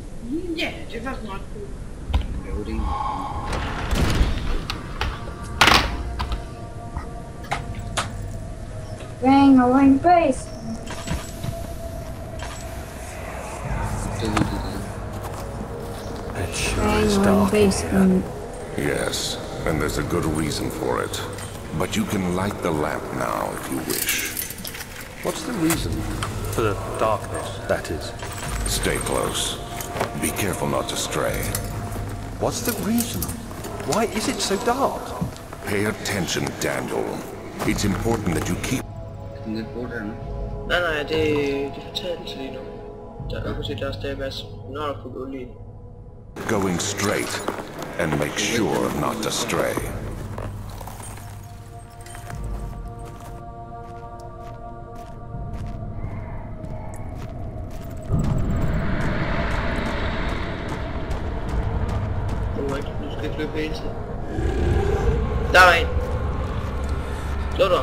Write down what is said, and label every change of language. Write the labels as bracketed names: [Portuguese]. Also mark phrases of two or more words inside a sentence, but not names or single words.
[Danish] Ja, det var smart. Loading. Bang, over en base. [English] It sure [Danish] Bang, [English] is [Danish] over en [English] dark in [Danish] base. [English] here. Yes, and there's a good reason for it. But you can light the lamp now if you wish. What's the reason? For the darkness, that is. Stay close. Be careful not to stray. What's the reason? Why is it so dark? Pay attention, Daniel. It's important that you keep... [Danish] Kan det bruge det nu? Nej, det fortælles lige nu. Der kan se, der er stadig masse. Nu har du fået olie. [English] going straight and make sure not to stray. [Danish] Du skal ikke løbe hele tiden. Der er en. Slå dig.